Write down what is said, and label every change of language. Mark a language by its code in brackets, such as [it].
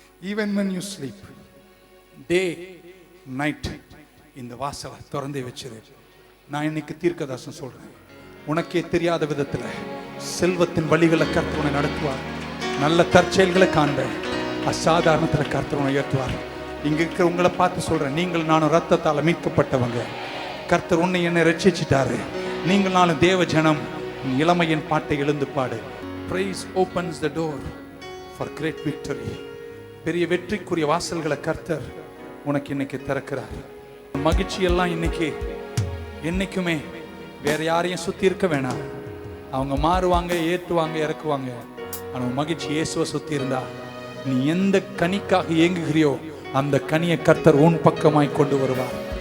[en] Even when you sleep, day night [ta] இந்த வாசலை திறந்தே வச்சிரு. நான் இன்னைக்கு தீர்க்கதரிசனம் சொல்றேன், உனக்கே தெரியாத விதத்துல செல்வத்தின் வழிகளை கர்த்தர் உன்னை நடத்துவார். நல்ல தற்செயல்களை காண்ப, அசாதாரணத்துல கர்த்தர் உன்னை உயர்த்துவார். இங்க இருக்கிற உங்களை பார்த்து சொல்றேன், நீங்கள் நானும் ரத்தத்தால மீட்கப்பட்டவங்க. கர்த்தர் உன்னை என்னை ரட்சிச்சிட்டாரு. நீங்கள் நானும் தேவ ஜனம். இளமையின் பாட்டை எழுந்து பாடு. [en] Praise opens the door for great victory. [ta] பெரிய வெற்றிக்குரிய வாசல்களை கர்த்தர் உனக்கு இன்னைக்கு திறக்கிறார். மகிழ்ச்சி எல்லாம் இன்னைக்கு என்னைக்குமே வேற யாரையும் சுத்தி இருக்க வேணாம். அவங்க மாறுவாங்க, ஏற்றுவாங்க, இறக்குவாங்க. ஆனால் மகிழ்ச்சி இயேசுவை சுத்தி இருந்தா நீ எந்த கனிக்காக ஏங்குகிறியோ அந்த கனியை கர்த்தர் உன் பக்கமாய் கொண்டு வருவார்.